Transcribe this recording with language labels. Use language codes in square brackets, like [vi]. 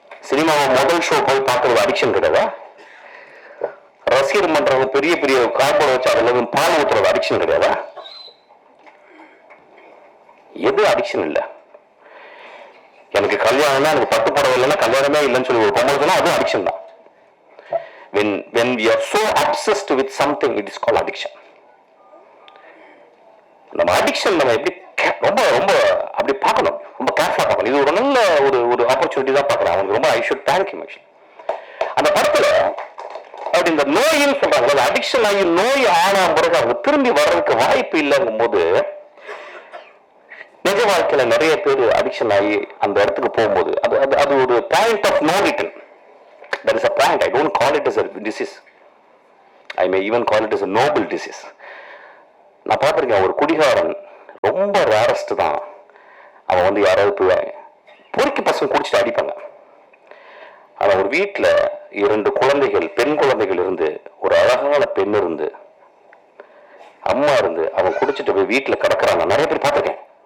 [ta] சினிமாவை முதல் ஷோ போய் பார்க்கறது அடிக்ஷன் கிடையாதா? ரசிகர் மன்றம் பெரிய பெரிய கார்போர்ட் வச்சு அதுல பால் ஊத்துறது அடிக்ஷன் கிடையாதா? எது அடிக்ஷன் இல்லை? எனக்கு கல்யாணம்னா, எனக்கு பட்டு புடவை இல்லைன்னா கல்யாணமே இல்லைன்னு சொல்லி ஒரு பொம்பளை சொன்னா அதுவும் அடிக்ஷன் தான். [en] When we are so obsessed with something, it is called addiction. [ta] நம்ம அடிக்ஷன் நம்ம எப்படி ரொம்ப ரொம்ப அப்படி பார்க்கணும், ரொம்ப கேர்ஃபுல்லா பார்க்கணும். இது ஒரு நல்ல ஒரு ஆப்பர்ச்சுனிட்டி தான் பார்க்குறேன். அவனுக்கு ரொம்ப ஐ ஷுட் தேங்க் ஹிம். அந்த படத்துல அப்படி இந்த நோயின்னு சொல்றாங்க, அடிக்ஷன் ஆகி நோய் ஆன பிறகு அவங்க திரும்பி வர்றதுக்கு வாய்ப்பு இல்லைங்கும் போது நிஜ வாழ்க்கையில நிறைய பேர் அடிக்ஷன் ஆகி அந்த இடத்துக்கு போகும்போது அது அது அது ஒரு point of no return. That is a point. I don't call it [en] as a disease. I may even call it as a noble disease. [ta] நான் பார்த்துருக்கேன் ஒரு குடிகாரன் ரொம்ப ரேரஸ்ட் தான். அவன் வந்து யாராவது போய் பொறுக்கி பசங்க குடிச்சிட்டு அடிப்பாங்க. ஆனால் ஒரு வீட்டில் 2 குழந்தைகள், பெண் குழந்தைகள் இருந்து, ஒரு அழகான பெண் இருந்து, அம்மா இருந்து, அவன் குடிச்சிட்டு போய் வீட்டில் கிடக்குறாங்க. நிறைய பேர் பார்த்துருக்கேன்.